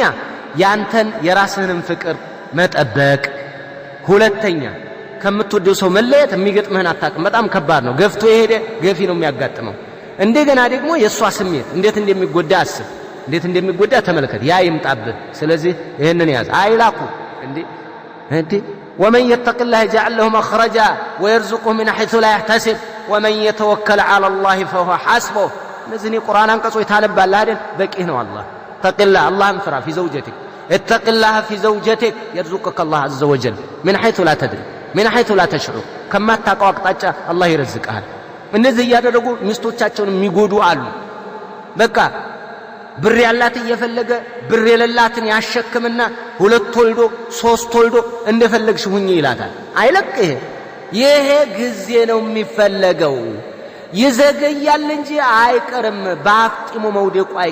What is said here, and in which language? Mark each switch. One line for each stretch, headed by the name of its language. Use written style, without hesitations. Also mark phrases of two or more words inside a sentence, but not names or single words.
Amharic: ያንተን የራስህንም ፍቅር መጠበቅ፣ ሁለተኛ ከምትወደው ሰው መለየት የሚገጥምህን አታውቅም። በጣም ከባድ ነው። ገፍቶ የሄደ ገፊ ነው የሚያጋጥመው። እንደገና ደግሞ የእሷ ስሜት እንዴት እንደሚጎዳ አስብ፣ እንዴት እንደሚጎዳ ተመልከት። ያ ይምጣብህ። ስለዚህ ይህንን ያዝ። አይላኩ እንዴ
Arabic: ومن يتق الله يجعل له مخرجا ويرزقه من حيث لا يحتسب ومن يتوكل على الله فهو حسبه. نزني قرآن
Amharic: አንቀጾች ታነባለህ አይደል? በቂህ ነው። አላህ ተቅላ አላህን ፍራ።
Arabic: في زوجتك اتق الله في زوجتك يرزقك الله عز وجل من حيث لا تدري من حيث لا تشعر
Amharic: ከማታውቀው አቅጣጫ አላህ ይረዝቅሃል። እነዚህ እያደረጉ ሚስቶቻቸውን የሚጎዱ አሉ። በቃ ብር ያላት እየፈለገ ብር የሌላትን ያሸክምና 2 ወልዶ 3 ወልዶ እንደፈለግሽ ሁኚ ይላታል። አይለቅህ። ይሄ ጊዜ ነው የሚፈለገው። ይዘገያል እንጂ አይቀርም። በአፍጢሙ መውደቁ